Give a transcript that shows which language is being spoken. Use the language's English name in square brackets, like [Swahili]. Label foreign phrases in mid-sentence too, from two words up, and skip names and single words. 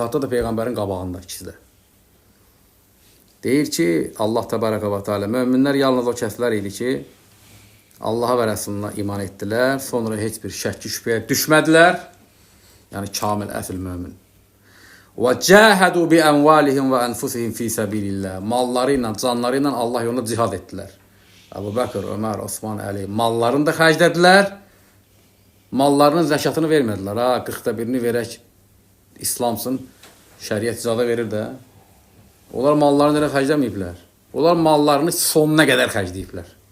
[Azerbaijani] Cihadda da Peyğəmbərin qabağında ikisi də. Deyir ki, Allah [Arabic] تبارك وتعالى, [Azerbaijani] möminlər yalnız o kəslər idi ki, Allaha və Rəsuluna iman etdilər, sonra heç bir şəkki şübhəyə düşmədilər. Yəni kamil əsl mömin. [Arabic] وجاهدوا بأموالهم وأنفسهم في سبيل الله. [Azerbaijani] Malları ilə, canları ilə Allah yolunda cihad etdilər. Əbu Bəkr, Ömər, Osman, Əli mallarını da xərclədilər. Mallarının zəkatını vermədilər. 40da birini verək İslamsın, şəriət icazə verir də. Onlar mallarını elə xərcləməyiblər. Onlar mallarını sonuna qədər xərcləyiblər.